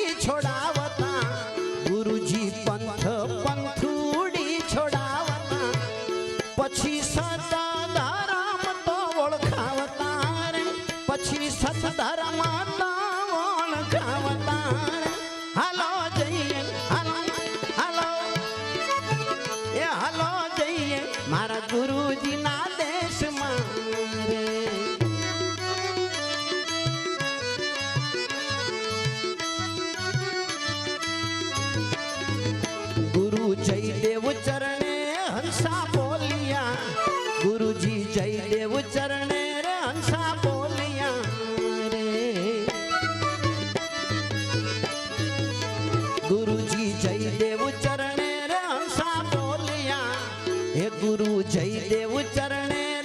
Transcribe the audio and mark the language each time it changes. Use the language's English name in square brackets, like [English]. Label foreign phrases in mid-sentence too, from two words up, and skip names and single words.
[Gujarati] છોડાવતા ગુરુજી પંથ પંથુડી છોડાવતા પછી સત ધર્મ તો ઓળખાવતા રે પછી સત ધર્મ તો ઓળખાવતા રે હાલો જઈએ હાલો હાલો એ હાલો જઈએ મારા ગુરુજીના દેશમાં રે [Hindi] गुरु जयदेव चरणे हंसा बोलिया गुरुजी जयदेव चरणे रे हंसा बोलिया रे गुरुजी जयदेव चरणे रे हंसा बोलिया हे गुरु जयदेव चरणे